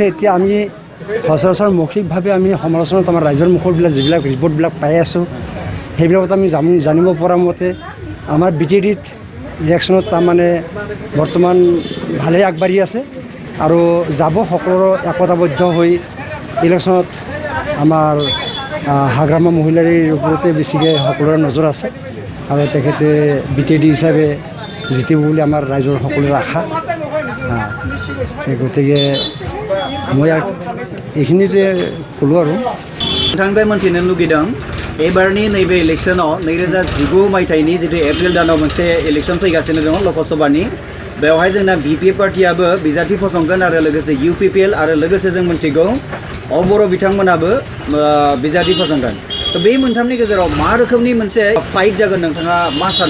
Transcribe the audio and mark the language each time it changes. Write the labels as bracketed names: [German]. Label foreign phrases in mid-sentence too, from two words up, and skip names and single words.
[Assamese] এতিয়া আমি সচৰাচৰ মৌখিকভাৱে আমি সমালোচনাত আমাৰ ৰাইজৰ মুখৰবিলাক যিবিলাক ৰিপৰ্টবিলাক পাই আছোঁ, সেইবিলাকত আমি জানিব পৰা মতে আমাৰ BJDত ইলেকশ্যনত তাৰমানে বৰ্তমান ভালেই আগবাঢ়ি আছে আৰু যাব সকলোৰে একতাবদ্ধ হৈ ইলেকশ্যনত আমাৰ হাগ্ৰামা মহিলাৰীৰ ওপৰতে বেছিকৈ সকলোৰে নজৰ আছে আৰু তেখেতে BJD হিচাপে জিতিব বুলি আমাৰ ৰাইজৰ সকলোৰে আশা। গতিকে মই এইখিনিতে ক'লোঁ আৰু [Bodo] नोंथांनिफ्राय मोनथिनो लुगैदों एबारनि नैबे इलेक्शनाव 2019 मायथाइनि जितु एप्रिल दानाव मोनसे इलेक्शन फैगासिनो दङ लकसभानि बेवहाय जोंना BPF पार्टियाबो बिजाथि फसंगोन आरो लोगोसे UPPL आरो लोगोसे जों मोनथिगौ अबर' बिथांमोनाबो बिजाथि फसंगोन थ' बे मोनथामनि गेजेराव मा रोखोमनि मोनसे फाइट जागोन नोंथाङा मा सानो?